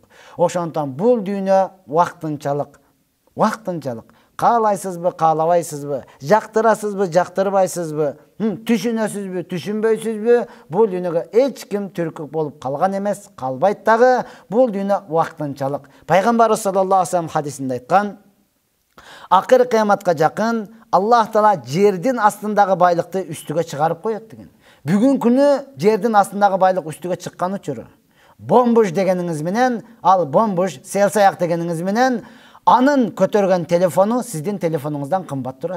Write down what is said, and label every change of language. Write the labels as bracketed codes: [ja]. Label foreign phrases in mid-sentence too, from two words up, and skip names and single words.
[ky] Ошондон бул дүйнө вактынчалык. Каалайсызбы, каалабайсызбы, жактырасызбы, жактырбайсызбы, түшүнөсүзбү, түшүнбөйсүзбү, бул дүйнөгө эч ким түркүк болуп калган эмес, калбайт дагы. Бул дүйнө вактынчалык. Пайгамбарыбыз [ar] صلى الله عليه وسلم [ky] хадисинде айткан: акыр кыяматка жакын Аллах Таала жердин астындагы байлыкты үстүгө чыгарып коет деген. Бүгүн күнү жердин астындагы байлык үстүгө чыккан учуру. Бомбуш дегениңиз менен, ал бомбуш, селсаяк дегениңиз менен, анын көтөргөн телефону сиздин телефонуңуздан кымбат турат.